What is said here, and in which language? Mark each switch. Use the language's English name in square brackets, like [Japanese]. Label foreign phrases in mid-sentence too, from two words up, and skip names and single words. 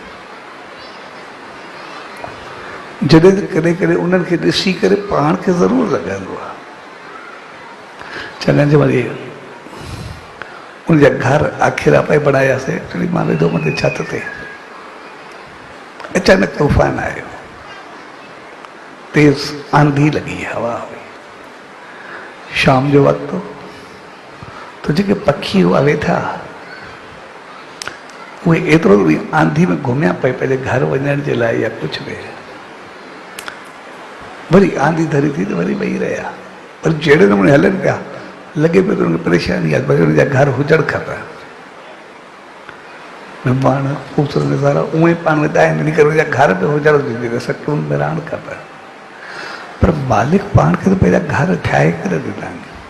[Sindhi] जॾहिं त कॾहिं कॾहिं उन्हनि खे ॾिसी करे पाण खे ज़रूरु लॻंदो आहे, चङनि जे वरी उनजा घर आखिर पे बनायासीं। एक्चुअली मां वेठो मथे छत ते, अचानक तूफ़ान आयो, तेज आंधी लगी, हवा हुई, शाम जो वक़्तु, तो जेके पखी हुआ वेठा उहे एतिरो आंधी में घुमिया पे पंहिंजे घर वञण जे लाइ या कुझु बि। वरी आंधी धरी थी त वरी वेही रहिया, पर जहिड़े नमूने हलनि पिया लॻे पियो त उनखे परेशानी आहे, भई उनजा घर हुजणु खपे। पाण ख़ूबसूरत नज़ारा उहे ई पाण वेंदा आहिनि, इन करे उनजा घर बि हुजणु घुरिजे, सकून में रहणु खपे। पर मालिक पाण खे त पंहिंजा घर ठाहे करे ॾिना आहिनि।